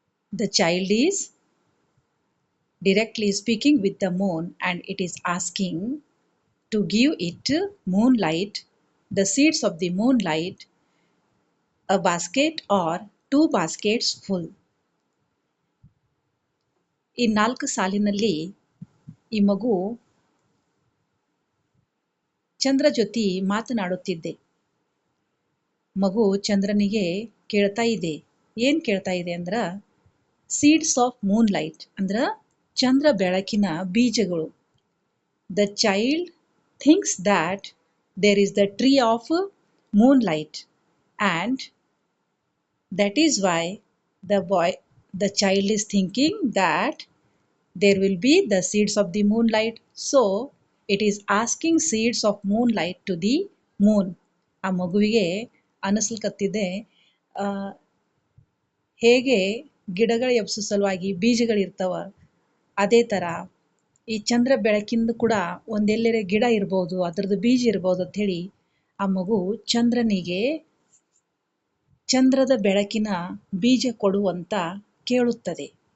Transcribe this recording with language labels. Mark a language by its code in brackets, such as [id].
[en] The child is directly speaking with the moon and it is asking to give it moonlight, the seeds of the moonlight, a basket or two baskets full. [kn] ಈ 4 ಸಾಲಿನಲ್ಲಿ ಈ ಮಗು ಚಂದ್ರ ಜೊತೆ ಮಾತನಾಡುತ್ತಿದ್ದೆ. ಮಗು ಚಂದ್ರನಿಗೆ ಕೇಳ್ತಾ ಇದೆ. ಏನ್ ಕೇಳ್ತಾ ಇದೆ ಅಂದ್ರ [en] seeds of moonlight [kn] ಅಂದ್ರ ಚಂದ್ರ ಬೆಳಕಿನ ಬೀಜಗಳು. The child thinks that there is the tree of moonlight [en] and that is why the child is thinking that there will be the seeds of the moonlight, so it is asking seeds of moonlight to the moon. [kn] ಆ ಮಗುವಿಗೆ ಅನಿಸ್ಲಿಕತ್ತಿದೆ ಹೇಗೆ ಗಿಡಗಳ ಎಬ್ಸೋ ಸಲುವಾಗಿ ಬೀಜಗಳಿರ್ತಾವ ಅದೇ ಥರ ಈ ಚಂದ್ರ ಬೆಳಕಿಂದ ಕೂಡ ಒಂದೆಲ್ಲರೆ ಗಿಡ ಇರ್ಬೋದು, ಅದರದ್ದು ಬೀಜ ಇರ್ಬೋದು ಅಂತ ಹೇಳಿ ಆ ಮಗು ಚಂದ್ರನಿಗೆ ಚಂದ್ರದ ಬೆಳಕಿನ ಬೀಜ ಕೊಡುವಂತ ಕೇಳುತ್ತದೆ.